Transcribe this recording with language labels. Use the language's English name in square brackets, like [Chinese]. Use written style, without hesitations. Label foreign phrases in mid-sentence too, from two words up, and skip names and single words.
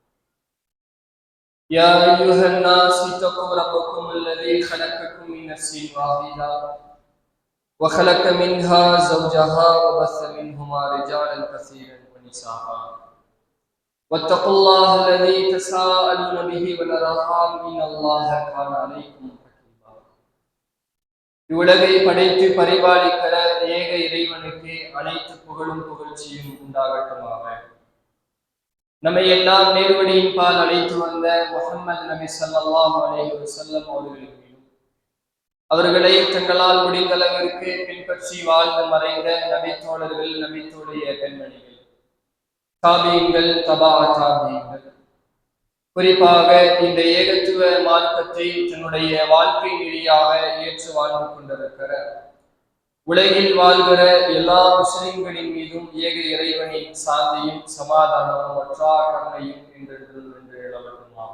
[Arabic] يا ايها الناس اتقوا ربكم الذي خلقكم من نفس واحده وخلق منها زوجها وبث منهما رجالا كثيرا ونساء واتقوا الله الذي تساءلون به والارحام ان الله كان عليكم رقيبا [Tamil] இவ்வுலகை படைத்து பரிபாலிக்கிற ஏக இறைவனுக்கு அனைத்து புகழும் புகழ்ச்சியும் உண்டாகட்டுமாக. நம்மை எல்லாம் நேர்வழியின் பால் அழைத்து வந்த முஹம்மது நபி [Arabic] صلى الله عليه وسلم [Tamil] அவர்களுக்கு அவர்களை தங்களால் முடிந்தளவிற்கு பின்பற்றி வாழ்ந்து மறைந்த நபித்தோழர்கள், நபித்தோடைய பெண்மணிகள், தாபீன்கள், தபா தாபீன்கள், குறிப்பாக இந்த ஏகத்துவ மார்க்கத்தை தன்னுடைய வாழ்க்கை நெறியாக ஏற்று வாழ்ந்து கொண்டிருக்கிற உலகில் வாழ்கிற எல்லா முஸ்லிம்களின் மீதும் ஏக இறைவனின் சாந்தியும் சமாதானமும் வற்றா கருணையும் என்றென்றும் என்று எழுதப்பட்டுமாக.